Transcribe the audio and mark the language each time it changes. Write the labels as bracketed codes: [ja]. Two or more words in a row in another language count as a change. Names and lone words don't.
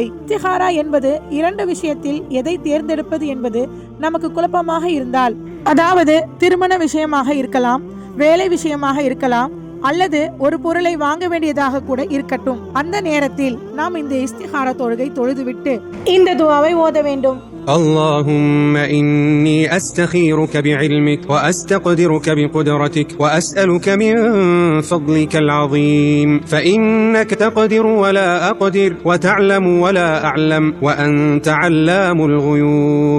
[ta] இஸ்திகாரா என்பது 2 விஷயத்தில் எதை தேர்ந்தெடுப்பது என்பது நமக்கு குழப்பமாக இருந்தால், அதாவது திருமண விஷயமாக இருக்கலாம், வேலை விஷயமாக இருக்கலாம், அல்லது ஒரு பொருளை வாங்க வேண்டியதாக கூட இருக்கட்டும். அந்த நேரத்தில் நாம் இந்த இஸ்திகாரா தொழுகை தொழுதுவிட்டு இந்த துஆவை ஓத வேண்டும். [ar] اللهم إني أستخيرك بعلمك وأستقدرك بقدرتك وأسألك من فضلك العظيم فإنك تقدر ولا أقدر وتعلم ولا أعلم وأنت علام الغيوب.